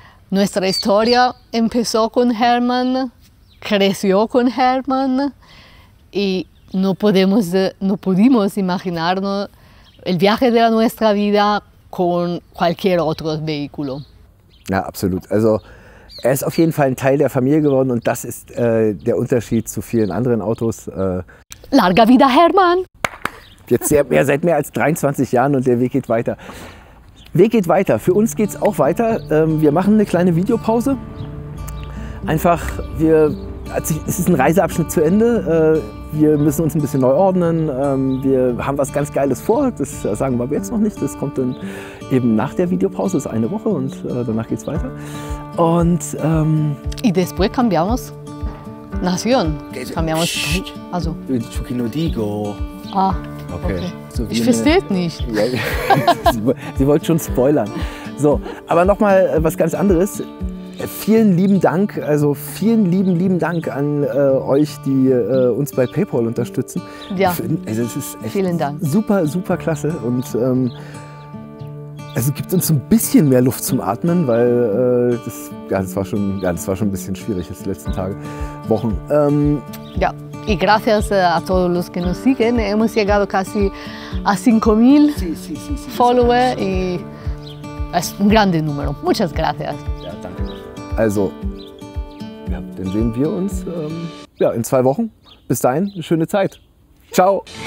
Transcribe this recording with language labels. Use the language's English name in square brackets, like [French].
[Spanish] Nuestra historia empezó con Hermann, creció con Hermann y no pudimos imaginarnos el viaje de nuestra vida con cualquier otro vehículo. [German] Ja, absolut. Also er ist auf jeden Fall ein Teil der Familie geworden und das ist der Unterschied zu vielen anderen Autos. [Spanish] Larga vida, Hermann! [German] Jetzt seit mehr als 23 Jahren und der Weg geht weiter. Weg geht weiter. Für uns geht es auch weiter. Wir machen eine kleine Videopause. Einfach, es ist ein Reiseabschnitt zu Ende. Wir müssen uns ein bisschen neu ordnen. Wir haben was ganz Geiles vor. Das sagen wir aber jetzt noch nicht. Das kommt dann eben nach der Videopause. Das ist eine Woche und danach geht es weiter. Und, [Spanish] y después cambiamos nación. Cambiamos país. Also. No digo. Ah. Okay. So [German] ich verstehe es nicht. Ja, Sie wollte schon spoilern. So, aber nochmal was ganz anderes. Vielen lieben Dank, also vielen lieben Dank an euch, die uns bei PayPal unterstützen. Ja, also es ist echt vielen Dank. Super, super klasse und also gibt uns ein bisschen mehr Luft zum Atmen, weil das war schon ein bisschen schwierig die letzten Tage, Wochen. Ja. [Spanish] Y gracias a todos los que nos siguen, hemos llegado casi a 5.000 Follower y es un grande número. Muchas gracias. [German] Ja, danke. Also, ja, dann sehen wir uns in 2 Wochen. Bis dahin, eine schöne Zeit. Ciao.